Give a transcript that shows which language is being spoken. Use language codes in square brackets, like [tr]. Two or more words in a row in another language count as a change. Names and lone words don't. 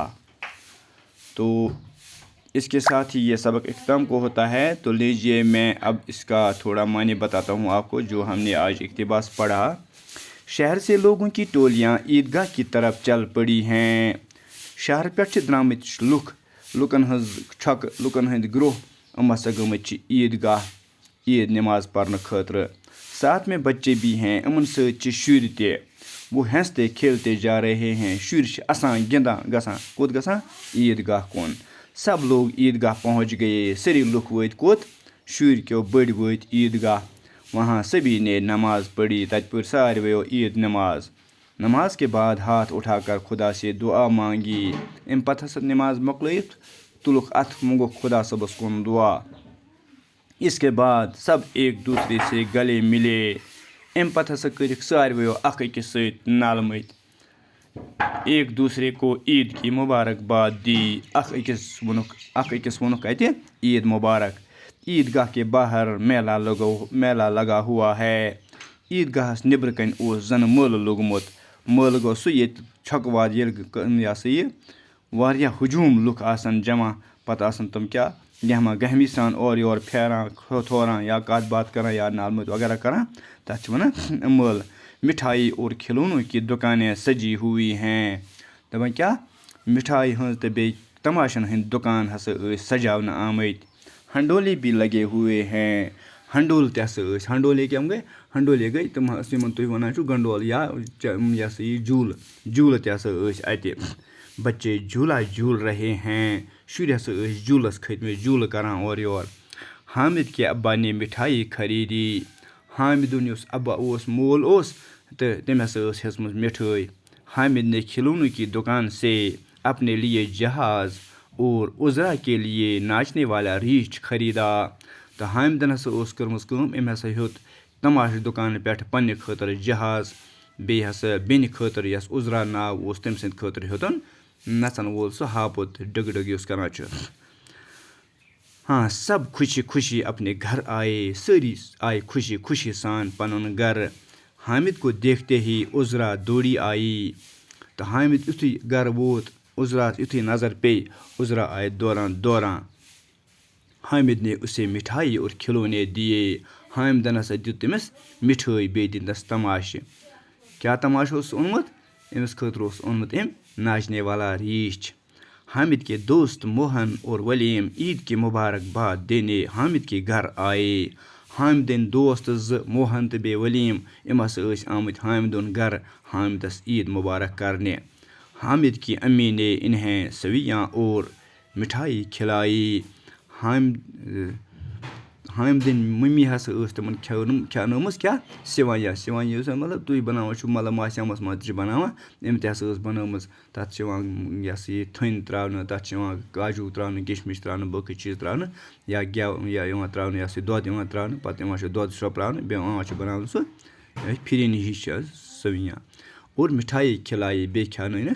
[ur] تو اس کے ساتھ ہی یہ سبق اختتام کو ہوتا ہے۔ تو لیجئے میں اب اس کا تھوڑا معنی بتاتا ہوں آپ کو جو ہم نے آج اقتباس پڑھا۔ شہر سے لوگوں کی ٹولیاں عیدگاہ کی طرف چل پڑی ہیں۔ [ks] شہر پٮ۪ٹھ درٛامٕتۍ لُکن ہٕنٛدۍ گروہ یِم ہسا گٔمٕتۍ چھِ عیدگاہ عید نماز پرنہٕ خٲطرٕ۔ [ur] ساتھ میں بچے بھی ہیں، [ks] یِمن سۭتۍ چھِ شُرۍ تہِ۔ [ur] وہ ہنستے کھیلتے جا رہے ہیں، [ks] شُرۍ چھِ اَسان گِنٛدان گژھان عیدگاہ کُن۔ [ur] سب لوگ عیدگاہ پہنچ گئے، [ks] سٲری لُکھ وٲتۍ کوٚت؟ شُرۍ کیو بٔڑۍ وٲتۍ عیدگاہ۔ [ur] وہاں سبھی نے نماز پڑھی، [ks] تَتہِ پٔر ساروِیو عید نماز [ur] کے بعد ہاتھ اٹھا کر خدا سے دعا مانگی۔ [ks] اَمہِ پتہٕ ہسا نماز مۄکلٲیِتھ تُلُکھ اَتھٕ منٛگُکھ خدا صٲبس کُن دعا۔ [ur] اس کے بعد سب ایک دوسرے سے گلے ملے۔ [ks] اَمہِ پتہٕ ہسا کٔرِکھ ساروِیو اکھ أکِس سۭتۍ نالمٕتۍ، [ur] ایک دوسرے کو عید کی مبارکباد دی۔ [ks] اکھ أکِس ووٚنُکھ اَتہِ عید مبارک۔ [ur] عیدگاہ کے باہر میلہ لگا ہوا ہے۔ [ks] عیدگاہس نیٚبرٕ کَنۍ اوس زَنہٕ مٲلہٕ لوٚگمُت۔ مٲلہٕ گوٚو سُہ ییٚتہِ چھۄکہٕ واد ییٚلہِ واریاہ ہجوٗم لُکھ آسان جمع، پتہٕ آسان تِم کیٛاہ گہمی سان اورٕ یورٕ پھیران تھوران یا کَتھ باتھ کران یا نالمٕتۍ وغیرہ کران، تَتھ چھِ وَنان مٲلہٕ۔ [ur] مٹھائی اور کھلونوں کی دکانیں سجی ہوئی ہیں۔ [ks] دَپان کیٛاہ مٹھائی ہٕنٛز تہٕ بیٚیہِ تماشن ہٕنٛدۍ دُکان ہسا ٲسۍ سجاونہٕ آمٕتۍ۔ [ur] ہنڈولے بھی لگے ہوئے ہیں۔ [ks] ہنڈول تہِ ہسا ٲسۍ۔ ہنڈولے کَم گٔے؟ ہنڈولے گٔے تِم یِمن تُہۍ وَنان چھِو گنڈول یا یہِ ہسا یہِ جھوٗلہٕ تہِ ہسا ٲسۍ اَتہِ۔ [ur] بچے جھولا جھول رہے ہیں، [ks] شُرۍ ہسا ٲسۍ جھوٗلس کھٔتۍمٕتۍ جھوٗلہٕ کران اورٕ یورٕ۔ [ur] حامد کے ابا نے مٹھائی خریدی، [ks] حامدُن یُس ابا اوس مول اوس تہٕ تٔمۍ ہسا ٲس ہیٚژمٕژ مٹھٲے۔ [ur] حامد نے کھلونوں کی دکان سے اپنے لیے جہاز اور عذرا کے لیے ناچنے والا ریچھ خریدا۔ [ks] تو حامدن ہسا اوس کٔرمٕژ کٲم أمۍ ہسا ہیوٚت تماشہٕ دُکان پٮ۪ٹھ پنٛنہِ خٲطرٕ جہاز بیٚیہِ ہسا بیٚنہِ خٲطرٕ یۄس عُزرا ناو اوس تٔمۍ سٕنٛدِ خٲطرٕ ہیوٚتُن نژن وول سُہ ہاپُت ڈٕگہٕ ڈٕگہٕ یُس کران چھُ. [ur] ہاں سب خوشی خوشی اپنے گھر آئے [ks] سٲری آیہِ خوشی خوشی سان پنُن گرٕ. [ur] حامد کو دیکھتے ہی عُزرا دوڑی آیی. [ks] تہٕ حامد یُتھُے گرٕ ووت عُزراہس یُتھُے نظر پیٚیہِ عُزرا آیہِ دوران دوران. [ur] حامد نے اسے مٹھائی اور کھلونے دیے. [ks] حامدن ہسا دیُت تٔمِس مِٹھٲے بیٚیہِ دِتنَس تماشہٕ. کیٛاہ تماشہٕ اوس اوٚنمُت؟ أمِس خٲطرٕ اوس اوٚنمُت أمۍ [ur] ناچنے والا [ks] ریٖچھ. [ur] حامد کے دوست موہن اور ولیم عید کی مبارکباد دینے حامد کے گھر آئے. [ks] حامدٕنۍ دوست زٕ موہن تہٕ بیٚیہِ ولیم یِم ہسا ٲسۍ آمٕتۍ حامدُن گرٕ حامدس عید مبارک کرنہِ. [ur] حامد کی امی نے انہیں سویاں اور مٹھائی کھلائی. [ks] حامدٕنۍ مٔمی ہسا ٲس تِمن کھٮ۪ونٲومٕژ کیٛاہ سِویاں. سِویاں یُس مطلب تُہۍ بناوان چھِو مطلب ماسیامس منٛز تہِ چھِ بناوان أمۍ تہِ ہسا ٲس بنٲومٕژ. تَتھ چھِ یِوان یہِ ہسا یہِ تھٔنۍ تراونہٕ تَتھ چھِ یِوان کاجوٗ تراونہٕ کِشمِش تراونہٕ باقٕے چیٖز تراونہٕ یا گٮ۪و یا یِوان تراونہٕ یہِ ہسا یہِ دۄد یِوان تراونہٕ پَتہٕ یِوان چھُ دۄد شرٛوپراونہٕ بیٚیہِ یِوان چھُ بناونہٕ سُہ پھِرِنۍ ہِش چھِ [ur] سویاں اور مِٹھایی کھلایی [ks] بیٚیہِ کھٮ۪ونٲنکھ.